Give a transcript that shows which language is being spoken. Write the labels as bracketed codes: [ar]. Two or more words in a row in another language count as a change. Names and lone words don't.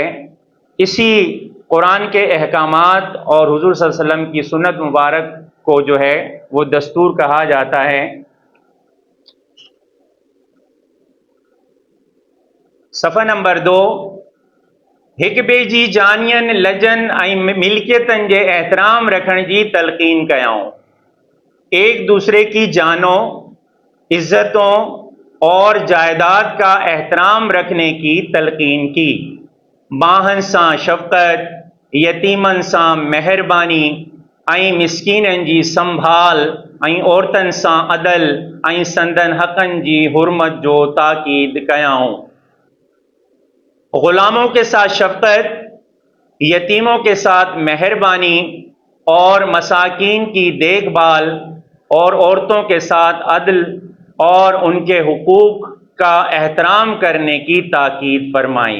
[ur] اسی قرآن کے احکامات اور حضور صلی اللہ علیہ وسلم کی سنت مبارک کو جو ہے وہ دستور کہا جاتا ہے. صفحہ نمبر 2. [sd] ایک بے جی جانین لجن ऐं ملکیتن جے احترام رکھن جی تلقین کیاؤں. [ur] ایک دوسرے کی جانوں، عزتوں اور جائیداد کا احترام رکھنے کی تلقین کی. [sd] باہن ساں شفقت، یتیمن ساں مہربانی ऐं مسکینن جی سنبھال ऐं عورتن ساں عدل ऐं سندن حقن جی حرمت جو تاکید کیاؤں. [ur] غلاموں کے ساتھ شفقت، یتیموں کے ساتھ مہربانی اور مساکین کی دیکھ بھال، اور عورتوں کے ساتھ عدل اور ان کے حقوق کا احترام کرنے کی تاکید فرمائی۔